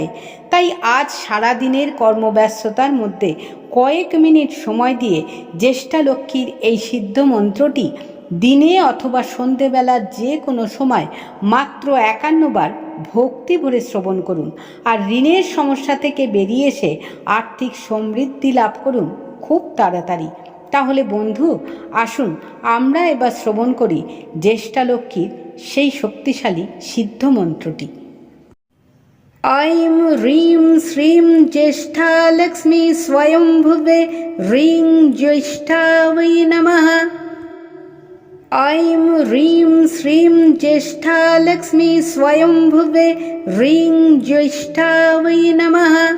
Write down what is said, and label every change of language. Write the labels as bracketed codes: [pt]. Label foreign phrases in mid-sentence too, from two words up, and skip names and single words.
[bn] তাই আজ সারাদিনের কর্মব্যস্ততার মধ্যে কয়েক মিনিট সময় দিয়ে জ্যেষ্ঠা লক্ষ্মীর এই সিদ্ধ মন্ত্রটি দিনে অথবা সন্ধেবেলার যে কোনো সময় মাত্র 51 বার ভক্তি ভরে শ্রবণ করুন, আর ঋণের সমস্যা থেকে বেরিয়ে এসে আর্থিক সমৃদ্ধি লাভ করুন খুব তাড়াতাড়ি। তাহলে বন্ধু, আসুন আমরা এবার শ্রবণ করি জ্যেষ্ঠা লক্ষ্মীর সেই শক্তিশালী সিদ্ধ মন্ত্রটি। [sa] ऐं ह्रीं श्रीं ज्येष्ठा लक्ष्मी स्वयंभुवे ह्रीं ज्येष्ठावै नमः। ऐं ह्रीं श्रीं ज्येष्ठा लक्ष्मी स्वयंभुवे ह्रीं ज्येष्ठावै नमः।